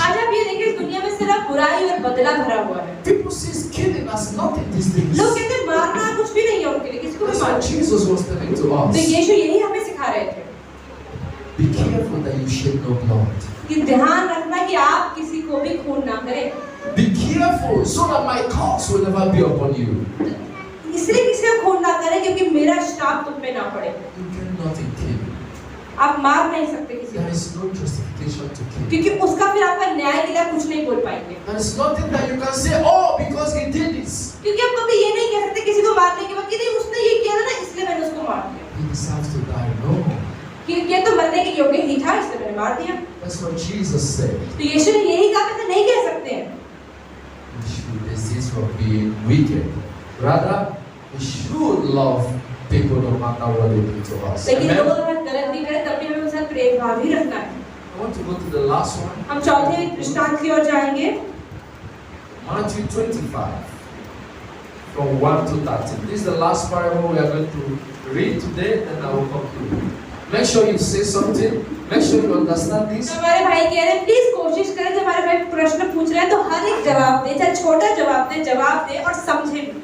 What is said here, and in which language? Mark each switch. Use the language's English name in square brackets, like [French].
[Hindi] आज आप ये देखिए इस दुनिया में सिर्फ बुराई और बदला भरा हुआ है। [English] People see killing as nothing these days. [Hindi] लोग कहते हैं मारना कुछ भी नहीं है उनके लिए, किसी को भी [English] That's what [Hindi] मारो। [English] Jesus was telling to [Hindi] तो [English] us. [Hindi] यीशु यही हमें सिखा रहे थे [English] Be careful that you shed no blood. [Hindi] कि ध्यान रखना कि आप किसी को भी खून ना करें। [English] Be careful so that my curse will never be upon you. [Hindi] इसलिए किसी को खून ना करें क्योंकि मेरा श्राप तुम पे ना पड़े। [English] You cannot kill. [Hindi] आप मार नहीं सकते किसी [English] There [Hindi] को [English] is no justification to kill. [Hindi] क्योंकि उसका फिर आपका न्याय के लिए आप कुछ नहीं बोल पाएंगे। [English] There is nothing that you can say, oh, because he did this. [Hindi] क्योंकि आप कभी ये नहीं कह सकते किसी को मारने के बाद कि नहीं उसने ये किया ना इसलिए मैंने उसको मार दिया। [English] He deserves to die. No. [Hindi] कि ये तो मरने के योग्य ही था इसलिए मैंने मार दिया। [English] That's what Jesus said. [Hindi] तो यीशु ने यही कहा कि नहीं कह सकते हैं। [English] We should desist from being wicked. Rather, we should love people no matter what they do to us. [Hindi] लेकिन [English] Amen? [Hindi] लोग अगर गलत भी करें तब भी हमें उनके साथ प्रेम भाव ही रखना है। [English] I want to go to the last one. [Hindi] हम चौथे दृष्टांत की ओर जाएंगे। [English] Matthew 25, from 1 to 13. This is the last parable we are going to read today, and I will conclude. Make sure you say something. Make sure you understand this. [Hindi] तो हमारे भाई कह रहे हैं प्लीज कोशिश करें जब हमारे भाई प्रश्न पूछ रहे हैं तो हर एक जवाब दे, चाहे छोटा जवाब दे और समझे भी।